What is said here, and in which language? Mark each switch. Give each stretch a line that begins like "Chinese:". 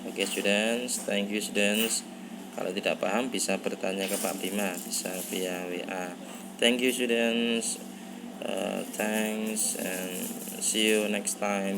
English: Oke students, thank you students.
Indonesian: Kalau tidak paham bisa bertanya ke Pak Bima, bisa via WA.
English: Thank you students. Thanks and see you next time.